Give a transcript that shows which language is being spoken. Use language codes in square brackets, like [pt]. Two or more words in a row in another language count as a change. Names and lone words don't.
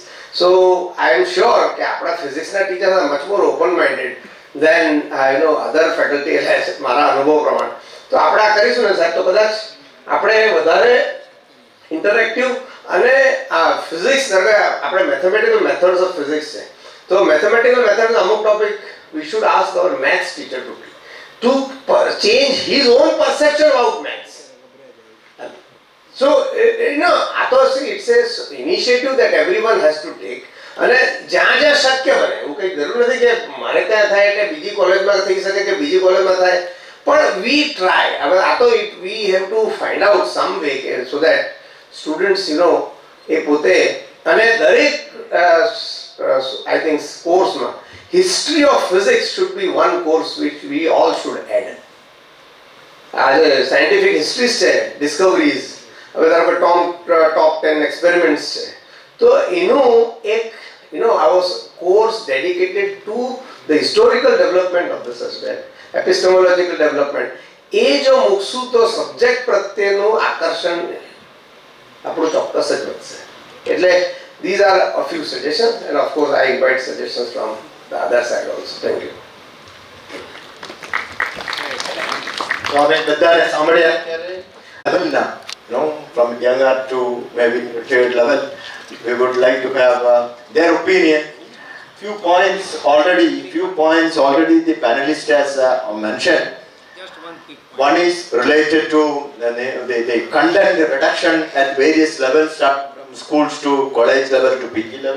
[en] So I am sure [gu] કે આપણા ફિઝિક્સના [en] teacher are much more open minded than other faculty, [gu] એટલે મારા અનુભવ પ્રમાણે. તો આપણે આ કરીશું ને સાહેબ તો કદાચ આપણે વધારે ઇન્ટરેક્ટિવ અને આ ફિઝિક્સ આપણે [en] mathematical methods of physics [gu] છે તો [en] mathematical methods [gu] અમુક ટોપિક [en] we should ask our maths teacher to change his own perception about maths. So [gu] આ તો [en] it's a initiative that everyone has to take. [gu] અને જ્યાં જ્યાં શક્ય બને એવું કંઈ જરૂર નથી કે મારે ત્યાં થાય એટલે બીજી કોલેજમાં થઈ શકે કે બીજી કોલેજમાં થાય, પણ [en] we try. [gu] હવે આ તો [en] we have to find out some way કે so that સ્ટુડન્ટ્સ [gu] એ પોતે અને દરેક [en] I think કોર્સમાં history of physics should be one course which we all should add. આજે scientific histories છે, discoveries, [gu] હવે ધારો કે [en] top 10 experiments [gu] છે તો એનું એક [en] our course dedicated to the historical development of the subject, epistemological development. [gu] એ જો મૂકશું તો સબ્જેક્ટ પ્રત્યેનું આકર્ષણ આપણું ચોક્કસ જ વધશે. [en] એટલે these are a few suggestions and of course I invite suggestions from the other side also. Thank you. [gu] તો અમે બધાને સાંભળ્યા લેવલના [en] from younger to maybe third level, we would like to have their opinion. Few points already the panelist has mentioned. One is related to the content reduction at various levels, from schools to college level to PG level.